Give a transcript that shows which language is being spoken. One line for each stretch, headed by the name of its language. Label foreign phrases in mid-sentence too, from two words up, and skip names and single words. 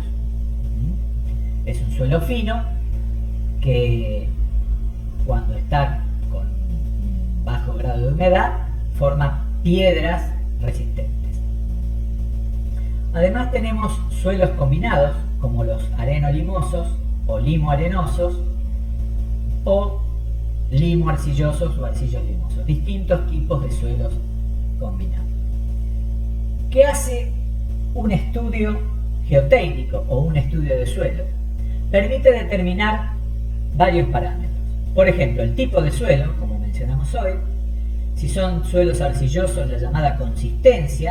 Spanish: Es un suelo fino que cuando está con bajo grado de humedad forma piedras resistentes. Además tenemos suelos combinados como los areno-limosos o limo-arenosos o limo-arcillosos o arcillos-limosos, distintos tipos de suelos combinados. ¿Qué hace un estudio geotécnico o un estudio de suelo? Permite determinar varios parámetros. Por ejemplo, el tipo de suelo, como mencionamos hoy, Si son suelos arcillosos, la llamada consistencia.